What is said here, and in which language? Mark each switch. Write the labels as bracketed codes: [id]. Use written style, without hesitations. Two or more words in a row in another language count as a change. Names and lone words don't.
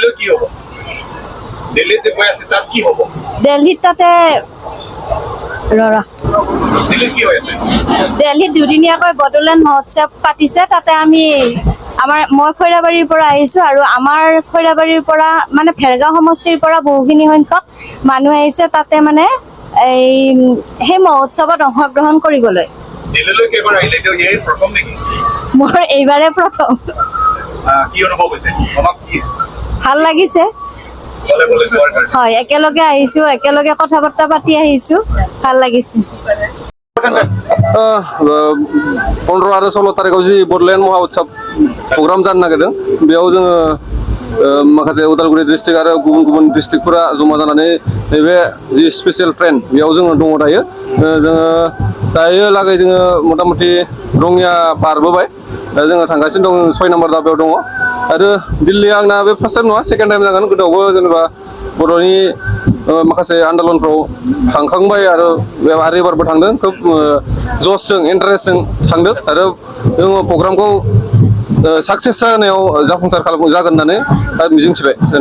[as] দিল্লীত তাতে দিল্লীত দুদিনীয়াকৈ বড়োলেণ্ড মহোৎসৱ পাতিছে তাতে মই খৈৰাবাৰীৰ পৰা আহিছোঁ আৰু আমাৰ খৈৰাবাৰীৰ পৰা মানে ভেৰগাঁও সমষ্টিৰ পৰা বহুখিনি সংখ্যক মানুহ আহিছে তাতে মানে সেই মহোৎসৱত অংশগ্ৰহণ কৰিবলৈ। মোৰ এইবাৰে প্ৰথম। ভাল লাগিছে। হয়, একেলগে আহিছোঁ, একেলগে কথা বাৰ্তা পাতি আহিছোঁ, ভাল লাগিছে। [brx] 15 आरो 16 तारिखाव जि बड'लेण्ड महोत्सव प्रग्राम जानो नागिरदों बेयाव जोङो माखासे उदालगुरि डिस्ट्रिक्ट आरो गुबुन गुबुन डिस्ट्रिक्टफोरा जमा जानानै नैबे जि [en] special train [brx] बेयाव जोङो दङ दायो लागै जोङो मथा मथि रङिया बारबोबाय दा जोङो थांगासिनो दं 6 नम्बर दाबायाव दङ आरो दिल्लीया आंना बे [en] first time [brx] नङा [en] second time [brx] जागोन गोदोआवबो जेनेबा बर'नि माखासे आन्दलनफ्राव थांखांबाय आरो एबारबो थांदों खोब जसजों इन्टारेस्टजों थांदों आरो जोङो प्रग्रामखौ साक्सेस जानायाव जाफुंसार जागोन होननानै मिजिंथिबाय।